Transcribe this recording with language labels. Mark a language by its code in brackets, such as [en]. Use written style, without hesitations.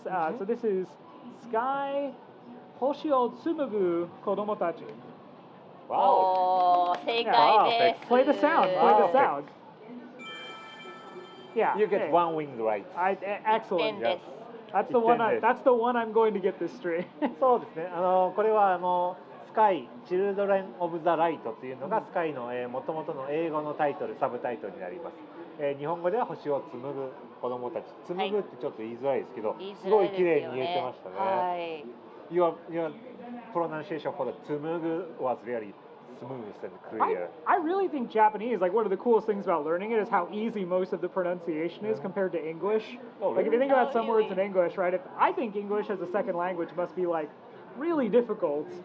[en] So this is Sky Hoshio Tsumugu Kodomo Tachi. [ja] Wow. 正解です。 [en] Play the sound. Yeah. You get one wing right. Excellent. [ja] です。 [en] That's the one. That's the one I'm going to get this straight. [ja] そうですね。これはスカイチルドレンオブザライトというのがスカイの元々の英語のタイトル、サブタイトルになります。日本語では星を紡ぐ子供たち。紡ぐってちょっと言いづらいですけど、すごい綺麗に言えてましたね。はい。 [en] Your pronunciation for the 紡ぐ was really smooth and clear. I really think Japanese, like one of the coolest things about learning it is how easy most of the pronunciation is compared to English. Like if you think about some words in English, right? I think English as a second language must be like really difficult.